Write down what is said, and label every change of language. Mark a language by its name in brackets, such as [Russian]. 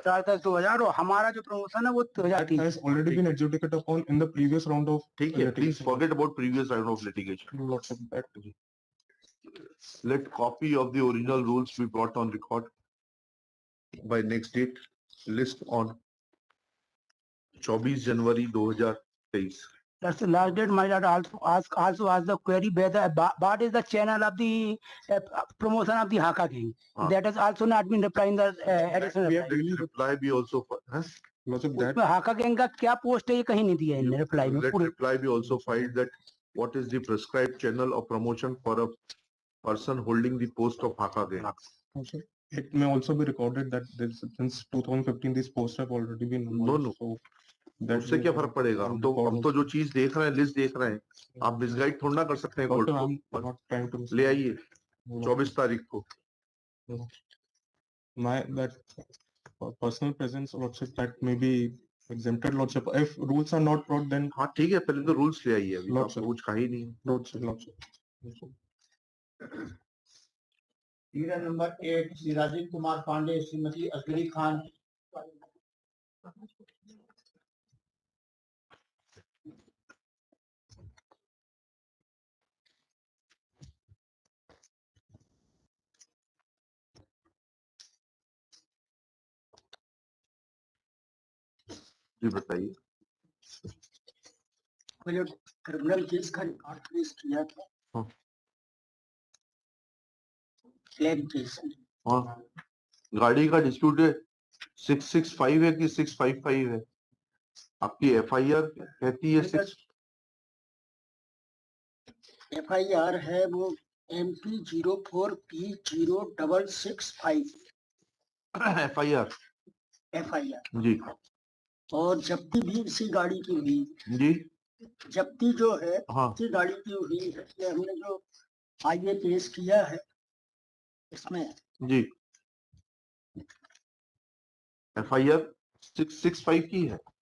[Hindi] 4/10/2000 और हमारा जो प्रमोशन है वो [English] That 2003 has already been adjudicated upon in the previous round of [Hindi] ठीक है, please [English] litigation. forget about previous round of litigation. Lordship, that Let copy of the original rules be brought on record by next date. List on 24 January 2023. That's the last date. My lord also ask the query whether what is the channel of the promotion of the Haka King. That has also not been replied in the additional we have reply. Let reply be also huh? Lordship, that [Hindi] उसमें हाका gang का क्या post है ये कहीं नहीं दिया है इनने रिप्लाई में [English] Let [Hindi] पूरे [English] reply be also filed that what is the prescribed channel of promotion for a person holding the post of Haka Gang. also, it may also be recorded that this, since 2015 these posts have already been No. so [Hindi] उससे क्या फर्क पड़ेगा? हम तो जो चीज देख रहे हैं, लिस्ट देख रहे हैं, आप मिसगाइड थोड़ा ना कर सकते हैं कोर्ट को. [English] not trying to [Hindi] ले आइए 24 तारीख को. [English] my that personal presence Lordship that may be exempted Lordship if rules are not brought then [Hindi] हाँ ठीक है, पहले तो रूल्स ले आइए. अभी [English] Lordship. [Hindi] तो कुछ कहा ही नहीं. [English] Lordship. [Hindi] Serial number 8 Shri Rajiv Kumar Pandey Shrimati Asghari Khan जी बताइए. क्रिमिनल केस का रिकॉर्ड पेश किया था हाँ. क्लेम केस हाँ, गाड़ी का डिस्प्यूट है 665 है कि 655 है? आपकी एफआईआर कहती है 6. FIR है वो MP04P0665 एफआईआर FIR जी और जब्ती भी इसी गाड़ी की हुई. जी. जब्ती जो है हाँ इसी गाड़ी की हुई है. इसलिए हमने जो आगे पेश किया है इसमें जी. एफआईआर 665 की है.